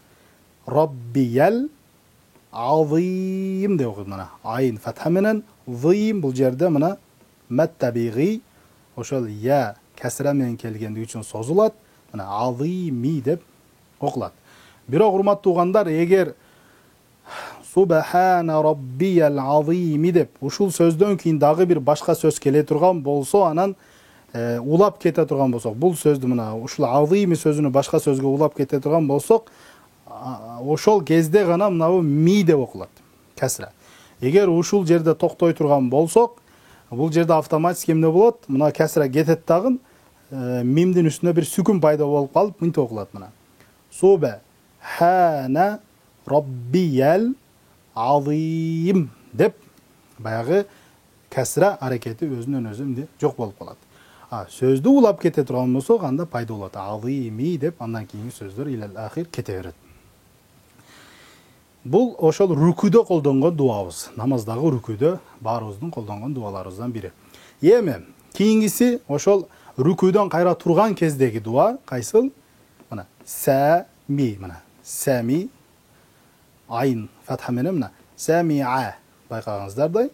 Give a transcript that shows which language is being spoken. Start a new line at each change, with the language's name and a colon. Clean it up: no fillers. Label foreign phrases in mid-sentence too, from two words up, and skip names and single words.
Arabic: ربي العظيم
Kyrgyz: деп окуйт, мына айын фатха менен, зим бул жерде мына маттабигый ошол я касра менен келгендиги үчүн созулат, мына азими деп окулат. Бирок урматтуу угандар, эгер
Arabic: سبحان ربي العظيمِ
Kyrgyz: деп ушул сөздөн кийин дагы бир башка сөз келе турган болсо, анан улап кете турган болсок, бул сөздү мына ушул азими сөзүнү башка сөзгө улап кете турган болсок, ошол кезде гана мынабу ми деп окулат, кесра. Эгер ушул жерде токтой турган болсок, бул жерде автоматически эмне болот? Мына кесра кетет дагы, мимдин үстүнө бир сүкүн пайда болуп калып, мынтип окулат мына.
Arabic: سبحان ربي العظيم
Kyrgyz: деп баягы кесра аракети өзүнөн өзү эмне жок болуп калат. Сөздү улап кете турган болсок, анда пайда болот. Азими деп андан кийинки сөздөр
Arabic: إلى الآخر
Kyrgyz: кете берет. Бул ошол рүкүдө колдонгон дуабыз. Намаздагы рүкүдө баарыбыздын колдонгон дуаларыбыздан бири. Эми кийингиси ошол рүкүдөн кайра турган кездеги дуа кайсыл? Мына сами, мына сами айын фатха менен мына самиа байкагыңыздардай.